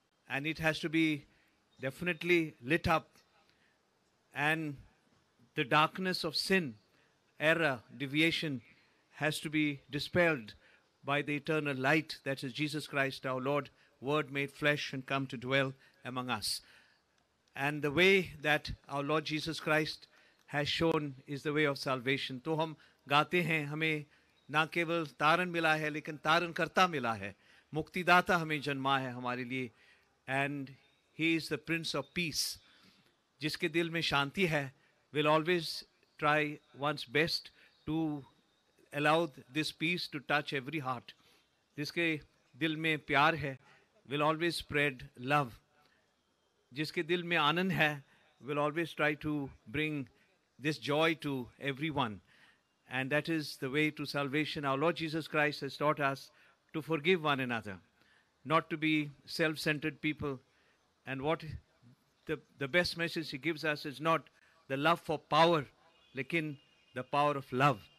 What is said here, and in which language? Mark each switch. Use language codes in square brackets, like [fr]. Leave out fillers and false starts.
[en] And it has to be definitely lit up, and the darkness of sin, error, deviation has to be dispelled by the eternal light that is Jesus Christ our Lord, Word made flesh and come to dwell among us. And the way that our Lord Jesus Christ has shown is the way of salvation. [hi] तो हम गाते हैं हमें ना केवल तारण मिला है लेकिन तारण करता मिला है, मुक्तिदाता हमें जन्मा है हमारे लिए, [en] and he is the Prince of Peace. [hi] जिसके दिल में शांति है [en] will always try one's best to allow this peace to touch every heart. [hi] जिसके दिल में प्यार है [en] will always spread love. [hi] जिसके दिल में आनंद है [en] will always try to bring this joy to everyone. And that is the way to salvation. Our Lord Jesus Christ has taught us to forgive one another, not to be self-centered people. And what the best message he gives us is not the love for power, lekin the power of love.